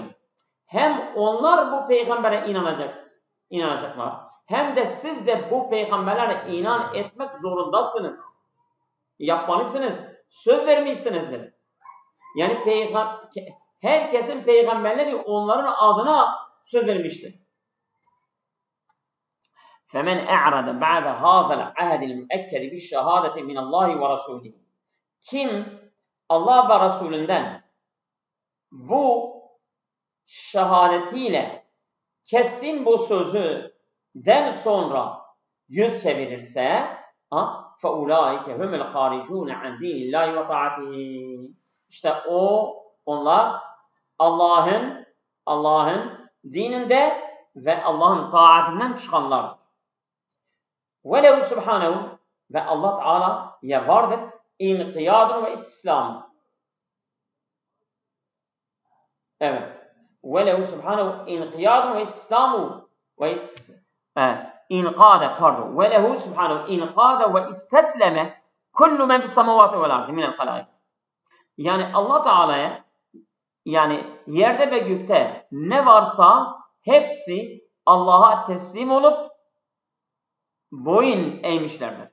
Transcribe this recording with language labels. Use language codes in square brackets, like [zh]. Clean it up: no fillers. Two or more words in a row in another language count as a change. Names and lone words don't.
[tr] Hem onlar bu peygambere inanacaklar. Hem de siz de bu peygamberlere inan etmek zorundasınız. Yapmalısınız. Söz vermişsinizdir. Yani herkesin peygamberleri onların adına söz vermiştir. [ar] فَمَنْ اَعْرَدَ بَعْدَ هَذَا الْعَهْدِ الْمُؤَكَّدِ بِالشَّهَادَةِ مِنَ اللّٰهِ وَرَسُولِهِ. [tr] Kim Allah ve Resulünden bu şehadetiyle kesin bu sözüden sonra yüz çevirirse [ar] فَاُولَٰئِكَ هُمُ الْخَارِجُونَ عَنْ دِينِ اللّٰهِ وَطَاعَتِهِ. [tr] İşte onlar Allah'ın dininde ve Allah'ın taatinden çıkanlardır. [ar] وَلَهُ سُبْحَانَهُ. [tr] Ve Allah Teala'ya vardır [ar] انقياد واستسلام. [tr] Evet. [ar] وَلَهُ سُبْحَانَهُ انقياد واستسلام وانقياد, pardon. وَلَهُ سُبْحَانَهُ انقاد واستسلم كل من في السماوات والأرض من الخلائق. [tr] Yani Allah Teala'ya, yani yerde ve gökte ne varsa hepsi Allah'a teslim olup boyun eğmişlerdir.